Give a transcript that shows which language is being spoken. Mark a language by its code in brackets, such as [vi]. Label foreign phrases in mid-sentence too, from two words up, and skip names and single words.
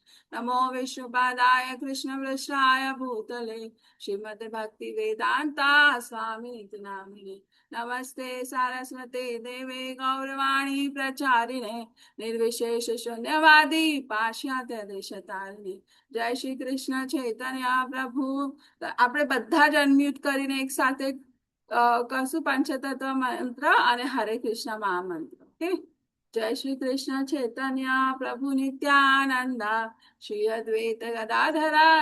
[sa] नमो विष्णुपादाय कृष्णवृषाय भूतले श्रीमद् भक्ति वेदांता स्वामी नामिने नमस्ते सारस्वते देवे गौरवाणी प्रचारिणे निर्विशेष शून्यवादी पाश्चात्य देशतारिणे [gu] જય શ્રી કૃષ્ણ ચૈતન્ય પ્રભુ આપણે બધા જ અનમ્યુટ કરીને એક સાથે કરશું પંચતત્વ મંત્ર અને હરે કૃષ્ણ મહામંત્ર ઓકે જય શ્રી કૃષ્ણ ચૈતન્ય પ્રભુ નિત્યાનંદ શ્રી અદ્વૈત ગદાધરા